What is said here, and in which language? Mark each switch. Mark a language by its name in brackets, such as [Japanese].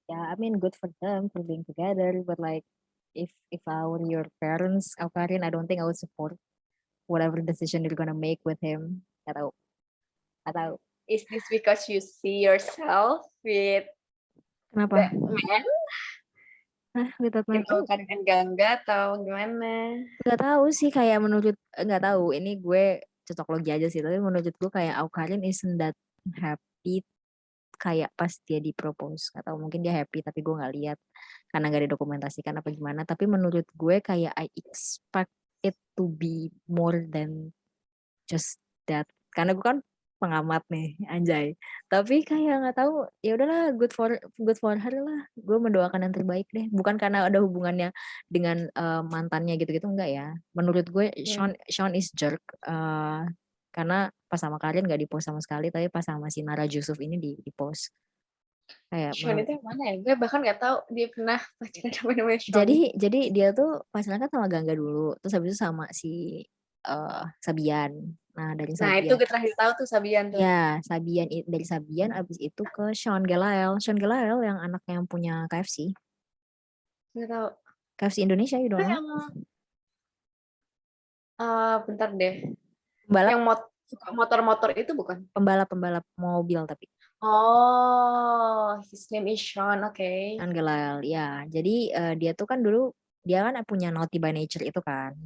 [English] Ya, I mean good for them for being together, but like if I were your parents, Aukarin, I don't think I would support whatever decision you're gonna make with him. [Indonesian] Nggak tahu. [English] Is this because you see yourself with [Indonesian] Kenapa? [English] that man? With that man? [Indonesian] Aukarin dan Gangga atau gimana? Nggak tahu sih, kayak nggak tahu. Ini gue cocok logi aja sih, tapi menurut gue kayak Aukarin [English] isn't that happy [Indonesian] kayak pas dia di propose. Nggak tahu, mungkin dia happy tapi gue nggak lihat karena nggak didokumentasikan apa gimana. Tapi menurut gue kayak [English] I expect it to be more than just that. [Indonesian] Karena gue kan pengamat nih, anjay. Tapi kayak nggak tahu, ya udahlah, [English] good for her [Indonesian] lah. Gue mendoakan yang terbaik deh. Bukan karena ada hubungannya dengan mantannya gitu-gitu, enggak ya. Menurut gue Sean [English] is jerk. [Indonesian] Karena pas sama Karin nggak di-post sama sekali, tapi pas sama si Nara Jusuf ini di-post. Kayak Sean itu yang mana ya? Gue bahkan nggak tahu dia pernah pacaran sama namanya Sean. jadi dia tuh pacaran kan sama Gangga dulu, terus habis itu sama si Sabian. Nah dari Sabian. Nah itu gue terakhir tahu tuh Sabian tuh. Ya, dari Sabian abis itu ke Sean Gelael yang anaknya yang punya KFC. Nggak tahu. [English] KFC Indonesia, you don't know? [Indonesian] Bentar deh. Pembalap. Yang suka motor-motor itu bukan? Pembalap mobil tapi. [English] Oh, his name is Sean, okay. [Indonesian] Sean Gelael, ya. Jadi dia tuh kan dulu dia kan punya Naughty by Nature itu kan.